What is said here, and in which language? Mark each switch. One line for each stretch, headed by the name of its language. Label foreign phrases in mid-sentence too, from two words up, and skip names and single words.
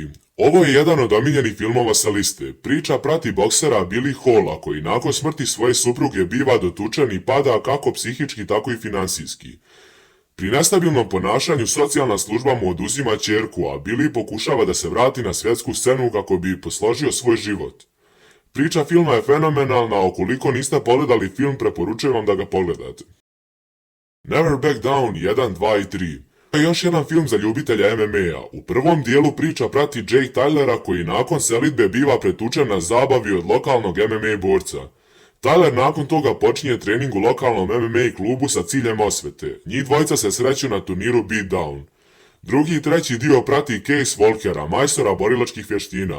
Bosnian: Ovo je jedan od omiljenih filmova sa liste. Priča prati boksera Billy Halla koji nakon smrti svoje supruge biva dotučen i pada kako psihički tako i finansijski. Pri nestabilnom ponašanju socijalna služba mu oduzima ćerku, a Billy pokušava da se vrati na svjetsku scenu kako bi posložio svoj život. Priča filma je fenomenalna, a ukoliko niste pogledali film, preporučujem vam da ga pogledate. Never Back Down 1, 2 i 3. To je još jedan film za ljubitelja MMA-a. U prvom dijelu priča prati Jake Tylera koji nakon selidbe biva pretučen na zabavi od lokalnog MMA borca. Tyler nakon toga počinje trening u lokalnom MMA klubu sa ciljem osvete. Njih dvojica se sreću na turniru Beatdown. Drugi i treći dio prati Case Walkera, majstora borilačkih vještina.